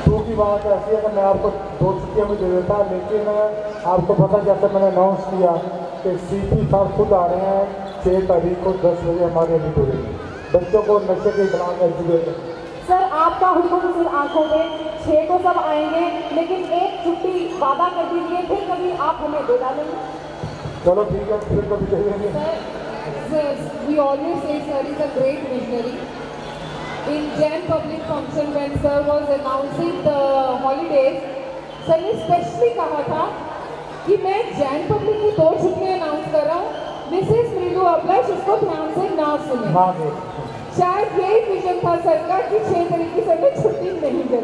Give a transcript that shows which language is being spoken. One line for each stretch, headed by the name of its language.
Hindi: की बात ऐसी है कि मैं आपको 2 छुट्टियाँ भी दे देता, लेकिन आपको पता जैसे मैंने अनाउंस किया कि सीपी साहब खुद आ रहे हैं 6 तारीख को 10 बजे हमारे ऑडिटोरियम में बच्चों को नशे के खिलाफ एजुकेट। सर आपका हुक्म सिर्फ आंखों में, 6 को सब आएंगे, लेकिन एक छुट्टी वादा कर दीजिए, फिर कभी आप हमें दे डालेंगे। चलो ठीक है, फिर कभी दे देंगे।
English: Sir, we always say sir is a great visionary. In Jan public function when sir was announcing the holidays, sir
Hindi: ने
English: specially
Hindi: कहा था कि मैं Jan public की 2 छुट्टियाँ अनाउंस कर रहा हूँ, मिसेस मृदु अभिलाष उसको ध्यान से ना सुने। शायद यही विजन था सर का कि 6 तारीख की सर ने छुट्टी नहीं दी,